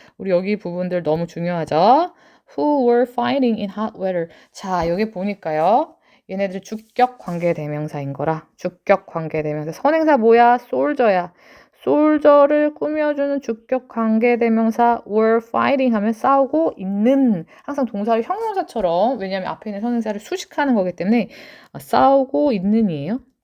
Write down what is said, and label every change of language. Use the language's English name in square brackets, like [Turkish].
[Korean] 우리 여기 부분들 너무 중요하죠? [English] Who were fighting in hot weather. [Korean] 자, 여기 보니까요. 얘네들 주격 관계대명사인 거라. 주격 관계대명사. 선행사 뭐야? soldier야. soldier를 꾸며주는 주격 관계대명사 [English] were fighting [Korean] 하면 싸우고 있는. 항상 동사를 형용사처럼, 왜냐하면 앞에 있는 선행사를 수식하는 거기 때문에 싸우고 있는이에요.